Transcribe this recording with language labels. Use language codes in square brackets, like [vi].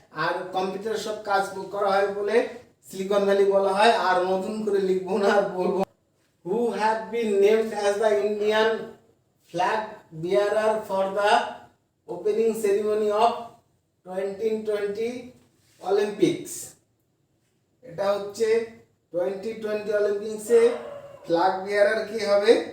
[bn] আর computer সব কাজ করা হয় বলে সিলিকন ভ্যালি বলা হয়। আর নতুন করে লিখবো না, আর বলবো। [en] Who have been named as the Indian flag bearer for the opening ceremony of 2020 Olympics? [bn] এটা হচ্ছে 2020 অলিম্পিক্সে ফ্ল্যাগ বেয়ারার কি হবে?